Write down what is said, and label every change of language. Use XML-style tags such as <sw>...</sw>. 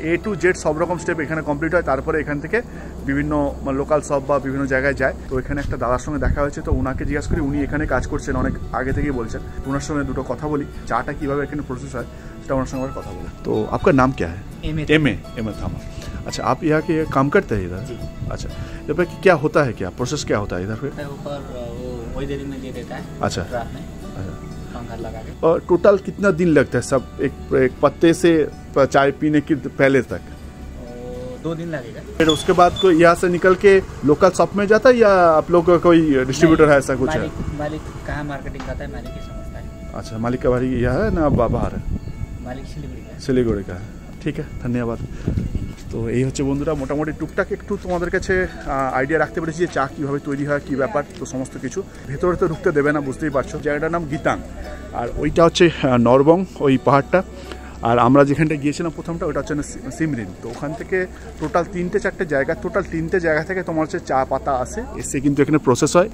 <bn>A to Z সব রকম step এখানে কমপ্লিট হয়। তারপরে এখান থেকে বিভিন্ন লোকাল শপ বা বিভিন্ন জায়গায় যায়। তো এখানে একটা দাদার সঙ্গে দেখা হয়েছে, তো ওনাকে জিজ্ঞাসা করি, উনি এখানে কাজ করছেন অনেক আগে থেকেই বলছেন। ওনার সঙ্গে দুটো কথা বলি, চাটা কীভাবে এখানে প্রসেস হয় সেটা ওনার সঙ্গে কথা বলি। তো আপনার নাম</bn> <hi>क्या है? एम ए थामा। अच्छा, आप यहाँ के काम करते हैं इधर? अच्छा, यहाँ पे क्या होता है, क्या प्रोसेस क्या होता है इधर पे? ऊपर वो वही देरी में दे देता है। अच्छा, पंखा लगा के। और टोटल कितना दिन लगता है सब एक पत्ते से चाय पीने के पहले तक? 2 दिन लगेगा। फिर उसके बाद कोई यहाँ से निकल के लोकल शॉप में जाता है या आप लोग का कोई डिस्ट्रीब्यूटर है, ऐसा कुछ है? मालिक कहाँ मार्केटिंग करता है, मालिक ही समझता है। अच्छा, मालिक का बारी यहाँ है ना बाहर है? मालिक सिलीगुड़ी का है। सिलीगुड़ी का है।</hi> <bn>ঠিক আছে, ধন্যবাদ। তো এই হচ্ছে বন্ধুরা মোটামুটি টুকটাক একটু তোমাদের কাছে আইডিয়া রাখতে পেরেছি যে চা কীভাবে তৈরি হয়, কী ব্যাপার, তো সমস্ত কিছু। ভেতরে তো ঢুকতে দেবে না, বুঝতেই পারছো। জায়গাটার নাম গীতাং, আর ওইটা হচ্ছে নরবং, ওই পাহাড়টা। আর আমরা যেখানটা গিয়েছিলাম প্রথমটা, ওটা হচ্ছে সিমরিন। তো ওখান থেকে টোটাল 3-4টে জায়গা, টোটাল 3টে জায়গা থেকে তোমার হচ্ছে চা পাতা আসে, এসে কিন্তু এখানে প্রসেস হয়।</bn>